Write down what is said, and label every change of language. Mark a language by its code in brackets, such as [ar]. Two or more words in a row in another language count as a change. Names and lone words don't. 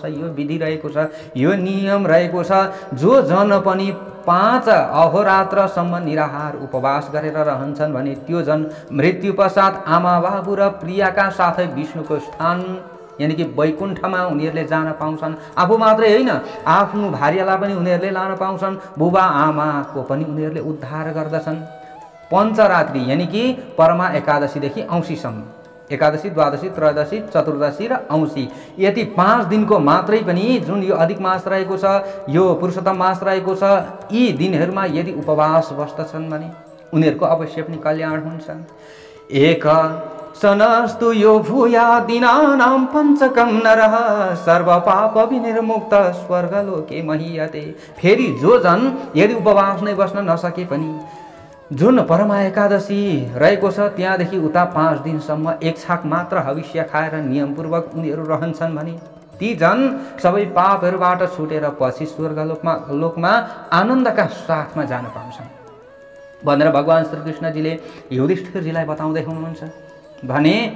[ne] यो विधि रहेको छ, यो नियम रहेको छ। जो जन पनि 5 अहोरात्रसम्म निराहार उपवास गरेर रहन्छन् भने त्यो जन मृत्यु पश्चात आमा बाबु र प्रियाका साथै विष्णुको स्थान यानि कि वैकुण्ठमा उनीहरूले जान पाउँछन्। आफू मात्रै होइन, आफ्नो भार्यालाई पनि उनीहरूले लान पाउँछन्, बुबा आमाको पनि उनीहरूले उद्धार गर्दछन्। पञ्चरात्रि यानि कि परमा एकादशीदेखि औँसीसम्म, एकादशी, द्वादशी, त्रयोदशी, चतुर्दशी र औँसी, यति 5 दिनको मात्रै पनि जुन यो अधिक मास रहेको छ, यो पुरुषोत्तम मास रहेको छ, यी दिनहरूमा यदि उपवास बस्दछन् भने उनीहरूको अवश्य पनि कल्याण हुन्छ। [sa] एक सनस्तु यो भूया दिनानां पञ्चकं नरः सर्व पाप विनिर्मुक्त स्वर्गलोके महीयते। [ne] फेरि जो जन यदि उपवास नै बस्न नसके पनि जुन परमा एकादशी रहेको छ त्यहाँदेखि उता 5 दिनसम्म एक छाक मात्र हविष्य खाएर नियमपूर्वक उनीहरू रहन्छन् भने ती जन सबै पापहरूबाट छुटेर पछि स्वर्गलोकमा आनन्दका साथमा जान पाउँछन् भनेर भगवान श्रीकृष्णजीले युधिष्ठिरजीलाई बताउँदै हुनुहुन्छ भने